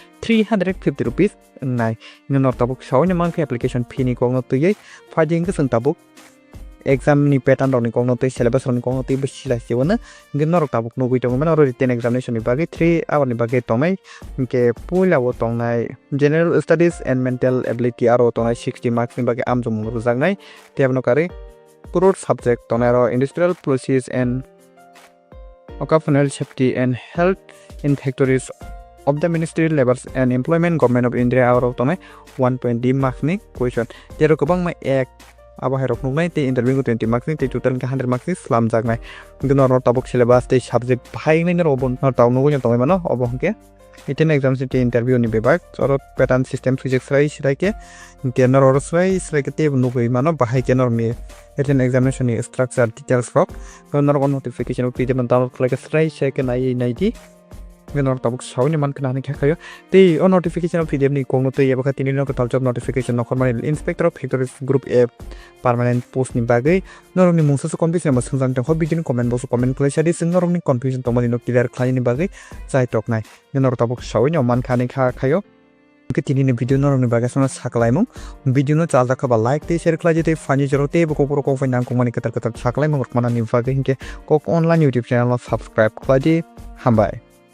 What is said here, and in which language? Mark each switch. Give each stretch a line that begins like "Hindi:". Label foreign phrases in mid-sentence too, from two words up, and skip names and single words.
Kok Borok: 350 rupees nai nor tabuk shawni man
English: application fee
Kok Borok: ni kongno tuyei phajing ke sang tabuk exam ni pattern roni kongno tui syllabus roni kongno tui besila sewona nor tabuk no guitong man
English: written examination
Kok Borok: ni bagai 3 hour ni bagai tonai ke pula wo tonai
English: general studies and mental ability
Kok Borok: aro tonai 60 marks ni bagai amjum rujangnai tebno kare Puror subject tonero
English: industrial process and occupational safety and health in factories of the Ministry of Labor and Employment Government of India out of 1.0 marks
Kok Borok: ni question jero kobang ma ek aba herok nugnai te interview ko 20 marks ni te total ka 100 marks ni slam jagnai gnor tabuk syllabus te subject bhai nai nor obon taw nugo nyong tongai mano obon ke iten exam te interview ni bebak oro
English: pattern system physics
Kok Borok: rai ke kenor or srai ke te nugo mano bhai kenor mi iten examination ni structure details rock nor
English: notification of pdf download like
Kok Borok: srai second nai di nor tabuk shawni man kana ni khayo te
English: on notification of pdf
Kok Borok: ni kongno te yaba khatini no ka
English: job notification
Kok Borok: no khormani
English: inspector of factories group a permanent post
Kok Borok: ni bagai nor ni mungsa so confusion ma sungjang tang hobi din
English: comment box comment place
Kok Borok: adi sing nor ni confusion tomani no clear khlani ni bagai chai tok nai nor tabuk shawni man khani khayo ke tini ni video nor ni bagai sona saklaimung video no chalda khaba like te share khlai jete fani jero te ko kokborok ko nang komani katar saklaimung mana ni bagai ke kok
English: online youtube channel subscribe
Kok Borok: khlai hambai